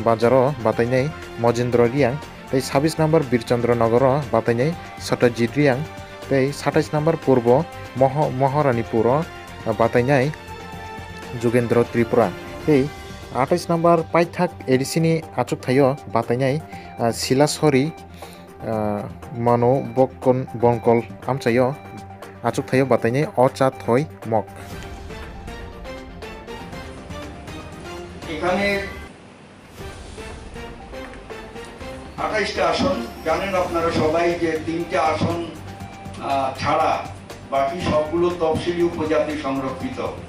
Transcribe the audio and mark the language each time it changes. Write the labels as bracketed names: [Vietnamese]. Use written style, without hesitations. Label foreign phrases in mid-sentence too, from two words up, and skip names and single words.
[Kok Borok] Bazar o batainai Mojendra Riyang tei 26 number Birchandra Nagar o batainai Satyajit Riyang tei 27 number Purbo Maharanipur o batainai Jugendra Tripura tei 28 number Paithak ADC ni achuk thaio batainai Silasori Mano Bonkol amchaio achuk thaio batainai Ocha Thoi Mok [Bangla] এখানে 28টা আসন জানেন আপনারা সবাই যে 3টা আসন ছাড়া বাকি সবগুলো তফসিলি উপজাতি সংরক্ষিত